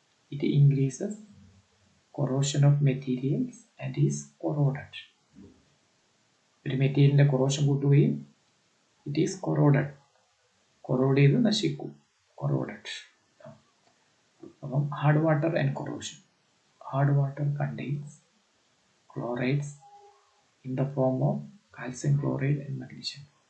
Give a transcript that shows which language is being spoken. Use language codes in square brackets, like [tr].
[en] It increases corrosion of materials and is corroded. [ml] ഒരു മെറ്റീരിയലിൻ്റെ corrosion കൂട്ടുകയും [en] it is corroded, [ml] കൊറോഡ് ചെയ്ത് നശിക്കും, കൊറോഡഡ്. [en] അപ്പം hard water and corrosion. Hard water contains chlorides in the form of calcium chloride and magnesium.